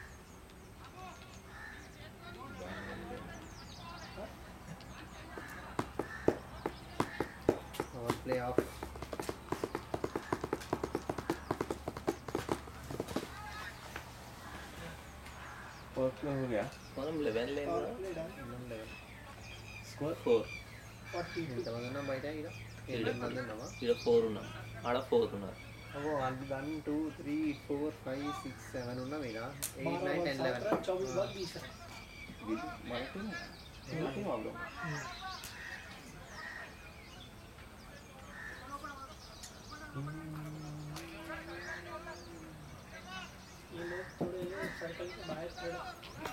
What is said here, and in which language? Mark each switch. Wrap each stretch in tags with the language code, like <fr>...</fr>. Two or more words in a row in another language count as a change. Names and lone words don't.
<hi>और</hi> <en>play off fourth play</en> <hi>हो गया</hi> <te>మనం 11 లేను</te> <hi>और प्ले डाल स्कोर 4 40</hi> <te>ఎంతమంది ఉన్నాం బయట ఇక్కడ 8 మంది ఉన్నామా? ఇక్కడ 4 ఉన్నాం ఆడ 4 ఉన్నారు అబ్బో 1 2 3 4 5 6 7 ఉన్నాం ఇక్కడ 8 9 10 11</te> <hi>24 बॉल 20 है। हमारा टीम आप लोग ये लोग थोड़े सर्कल के बाहर थोड़ा</hi>